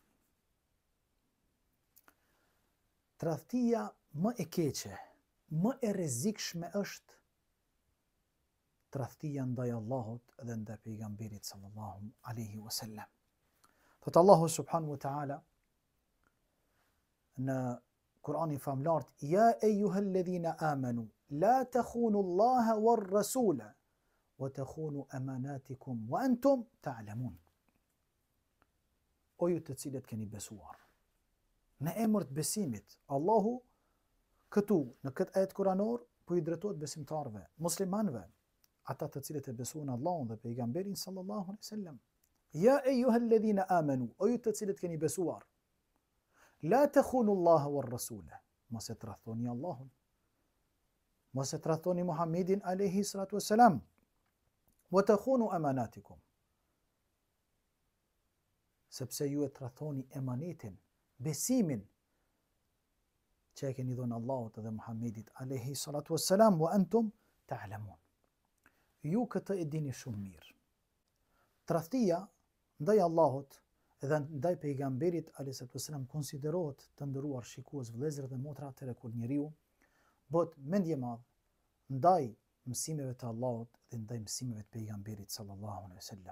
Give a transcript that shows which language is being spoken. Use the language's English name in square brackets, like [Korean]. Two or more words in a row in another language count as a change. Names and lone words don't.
[Albanian] Tradhtia më e keqe, më e rrezikshme është tradhtia ndaj Allahut dhe ndaj pejgamberit [Arabic] صلى الله عليه وسلم. [Albanian] Thot Allahu [Arabic] سبحانه وتعالى [Albanian] në Kur'anin famlart: [Arabic] يا أيها الذين آمنوا لا تخونوا الله والرسول وتخونوا أماناتكم وأنتم تعلمون. [Albanian] O ju të cilët keni besuar, në emër të besimit, Allahu këtu në këtë ajet kuranor po i drejtohet besimtarëve, muslimanëve, ata të cilët e besojnë Allahun dhe pejgamberin [Arabic] صلى الله عليه وسلم. يا أيها الذين آمنوا, [Albanian] o ju të cilët keni besuar, [Arabic] لا تخونوا الله والرسول, [Albanian] mos e tradhtoni Allahun, mos e tradhtoni Muhammedin [Arabic] عليه الصلاة والسلام, وتخونوا أماناتكم, [Albanian] sepse ju e tradhtoni emanetin, besimin që e keni dhënë Allahut dhe Muhammedit [Arabic] عليه الصلاة والسلام, وأنتم تعلمون. [Albanian] Ju këtë e dini shumë mirë. Tradhtia ndaj Allahut dhe ndaj pejgamberit [Arabic] عليه الصلاة والسلام [Albanian] konsiderohet, të nderuar shikues, vëllezër dhe motra, atëherë kur njeriu bëhet mendje madh ndaj mësimeve të Allahut dhe ndaj mësimeve të pejgamberit [Arabic] صلى الله عليه وسلم.